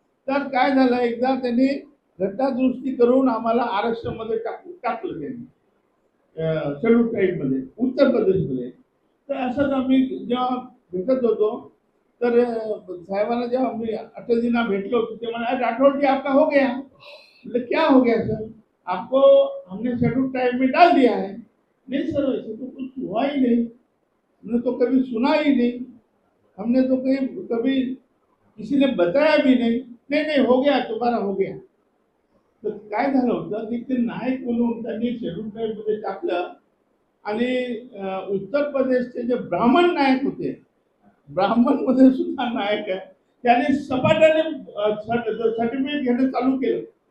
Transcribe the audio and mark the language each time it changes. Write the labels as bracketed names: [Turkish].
[Marathi] तर काय झालं, एकदा त्यांनी घटना दुरुस्ती करून आम्हाला आरक्षण मध्ये टाकलं त्यांनी शेड्यूल ट्राईब मध्ये उत्तर प्रदेशमध्ये. तर असंच आम्ही जेव्हा भेटत होतो तर साहेबांना जेव्हा आम्ही अटलजींना भेटलो ते म्हणाले, [Hindi] राठौड़ जी आपका हो गया. मतलब क्या हो गया सर, आपको हमने शेड्यूल ट्राइब में डाल दिया है. नहीं सर, ऐसे तो कुछ हुआ ही नहीं, हमने तो कभी सुना ही नहीं, हमने तो कभी किसी ने बताया भी नहीं. नहीं नहीं, हो गया, तुम्हारा हो गया. [Marathi] तर काय झालं होतं की ते नायक बोलून त्यांनी शेड्यूल ट्राइब मध्ये टाकलं. आणि उत्तर प्रदेशचे जे ब्राह्मण नायक होते, ब्राह्मण मध्ये सुद्धा नायक आहे, त्याने सपाट्याने सर्टिफिकेट घेणं चालू केलं.